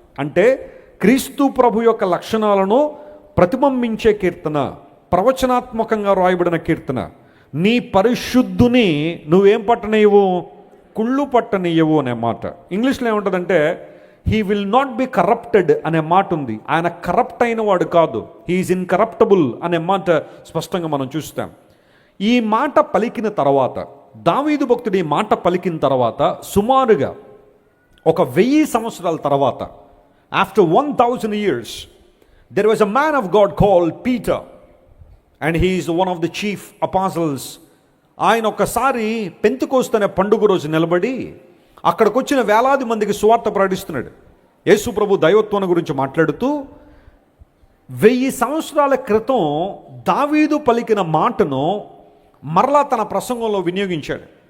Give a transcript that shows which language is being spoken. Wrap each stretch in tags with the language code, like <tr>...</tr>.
<te>అంటే క్రీస్తు ప్రభు యొక్క లక్షణాలను ప్రతిబింబించే కీర్తన, ప్రవచనాత్మకంగా రాయబడిన కీర్తన. నీ పరిశుద్ధుని నువ్వేం పట్టనీయవు, కుళ్ళు పట్టనీయవు అనే మాట. ఇంగ్లీష్లో ఏముంటుందంటే</te> <en>he will not be corrupted</en> <te>అనే మాట ఉంది. ఆయన కరప్ట్ అయిన వాడు కాదు,</te> <en>he is incorruptible</en> <te>అనే మాట స్పష్టంగా మనం చూస్తాం. ఈ మాట పలికిన తర్వాత, దావీదు భక్తుడు ఈ మాట పలికిన తర్వాత సుమారుగా ఒక 1000 సంవత్సరాల తర్వాత,</te> <en>After 1000 years, there was a man of God called Peter and he is one of the chief apostles.</en> <te>ఆయన ఒకసారి పెంతెకోస్తు అనే పండుగ రోజు నిలబడి అక్కడికి వచ్చిన వేలాది మందికి సువార్త ప్రకటిస్తున్నాడు. యేసు ప్రభు దైవత్వం గురించి మాట్లాడుతూ 1000 సంవత్సరాల క్రితం దావీదు పలికిన మాటను మరలా తన ప్రసంగంలో వినియోగించాడు.</te>